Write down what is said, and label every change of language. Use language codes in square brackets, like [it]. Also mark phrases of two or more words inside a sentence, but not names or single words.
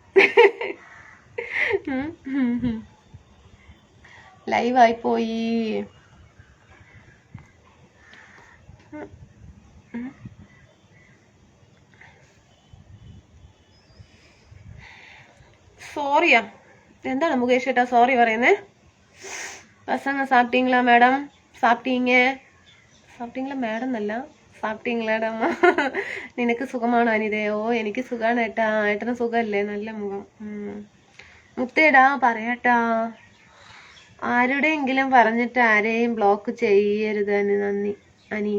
[ml] ലൈവായിപ്പോയി. സോറിയാ? എന്താണ് മുകേഷ് ഏട്ടാ സോറി പറയുന്നേ? [ta] பசங்க சாப்பிட்டீங்களா மேடம்? சாப்பிட்டீங்களா மேடம் [ml] എന്നല്ല, സാപ്പിട്ടീங்களാടമ്മ. നിനക്ക് സുഖമാണോ അനിതയോ? എനിക്ക് സുഖമാണ് ഏട്ടാ. ഏട്ടന് സുഖമല്ലേ? നല്ല മുഖം. മുത്തേടാ പറയട്ടാ. ആരുടെയെങ്കിലും പറഞ്ഞിട്ട് ആരെയും ബ്ലോക്ക് ചെയ്യരുത് നന്ദി അനി.